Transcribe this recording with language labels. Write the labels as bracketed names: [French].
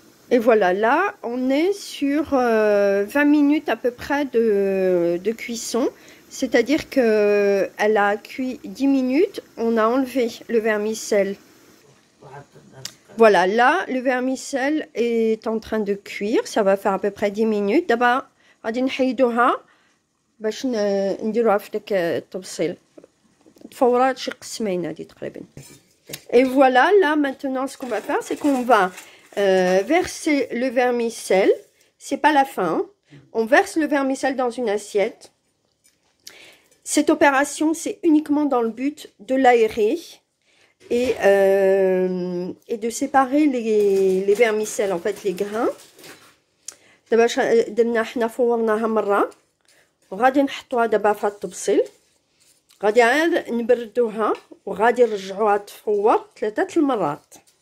[French] Et voilà, là, on est sur 20 minutes à peu près de cuisson. C'est-à-dire qu'elle a cuit 10 minutes, on a enlevé le vermicelle. Voilà, là, le vermicelle est en train de cuire. Ça va faire à peu près 10 minutes. [Arabic] D'abord, غادي نحيدوها باش نديروها في داك التبصيل. تفورات شي قسمين هادي تقريبا. [French] Et voilà, là, maintenant, ce qu'on va faire, c'est qu'on va verser le vermicelle. C'est pas la fin, hein. On verse le vermicelle dans une assiette. Cette opération, c'est uniquement dans le but de l'aérer et de séparer les vermicelles, en fait, les grains. [Arabic] دابا درنا حنا فورناها مره وغادي نحطوها دابا في الطبسيل. غادي عاد نبردوها وغادي نرجعوها تفور 3 المرات.